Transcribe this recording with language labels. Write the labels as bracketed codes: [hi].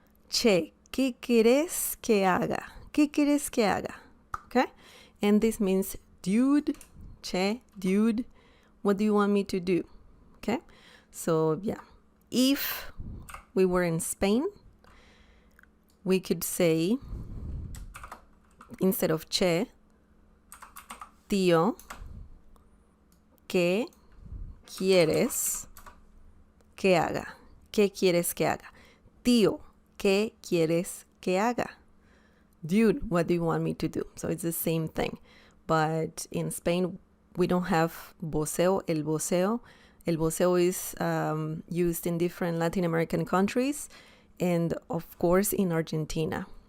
[es] Che, ¿qué quieres que haga? ¿Qué quieres que haga? [en] Okay? And this means dude, che, dude, what do you want me to do? Okay? So, yeah. If we were in Spain, we could say, instead of che, [es] tío, ¿qué quieres que haga? [en] ¿Qué quieres que haga? [es] Tío, ¿qué quieres que haga? [en] Dude, what do you want me to do? So it's the same thing. But in Spain, we don't have voceo, el voceo. El voceo is used in different Latin American countries and, of course, in Argentina.